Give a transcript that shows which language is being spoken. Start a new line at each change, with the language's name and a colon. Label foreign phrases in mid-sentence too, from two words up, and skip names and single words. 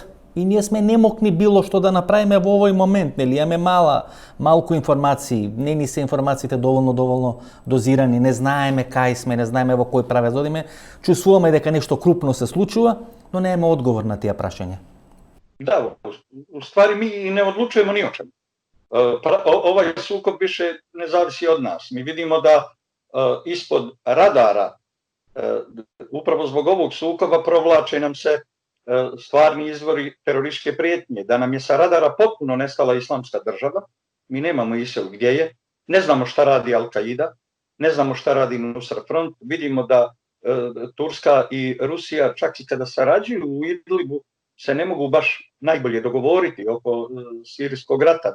Macedonian: И ние сме немокни било што да направиме во овој момент, нели, имаме малку информации, не ни се информациите доволно дозирани, не знаеме кај сме, не знаеме во кој правец одиме, чувствуваме дека нешто крупно се случува, но немаме одговор на тие прашања.
Bosnian: Да, у ствари ми и не одлучуваме ни о чему. Ovaj sukob više ne zavisi od nas. Mi vidimo da ispod radara, upravo zbog ovog sukoba, provlače nam se stvarni izvori terorističke prijetnje, da nam je sa radara potpuno nestala Islamska država, mi nemamo ISIL gdje je, ne znamo šta radi Al-Qaida, ne znamo šta radi Nusra Front, vidimo da Turska i Rusija čak i kada sarađuju u Idlibu se ne mogu baš najbolje dogovoriti oko sirijskog rata.